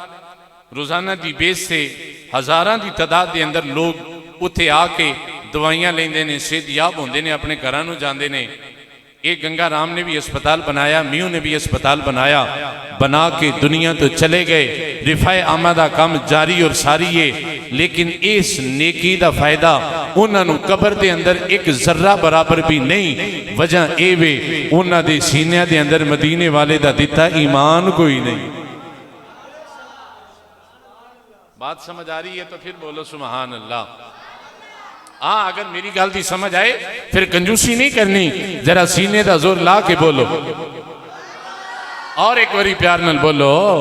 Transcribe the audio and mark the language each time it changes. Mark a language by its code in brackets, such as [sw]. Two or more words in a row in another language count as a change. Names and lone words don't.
[pa] روزانہ دی بیس سے ہزاران دی تعداد دے اندر لوگ اتھے آ کے دوائیاں لیندے نے، صحت یاب ہوندے نے، اپنے گھرانوں جاندے نے۔ ایک گنگا رام نے بھی اسپتال بنایا، میو نے بھی اسپتال بنایا، بنا کے دنیا تو چلے گئے۔ رفاع عامہ دا کام جاری اور ساری ہے، لیکن اس نیکی دا فائدہ انہاں نو قبر دے اندر ایک ذرہ برابر بھی نہیں۔ وجہ اے وے انہاں دے سینہ دے اندر مدینے والے دا دیتا ایمان کوئی نہیں۔ [ur] بات سمجھ آ رہی ہے تو پھر بولو [ar] سبحان اللہ۔ [pa] ہاں اگر میری گل دی سمجھ آئے پھر کنجوسی نہیں کرنی، ذرا سینے دا زور لا کے بولو، اور ایک وری پیار نال بولو۔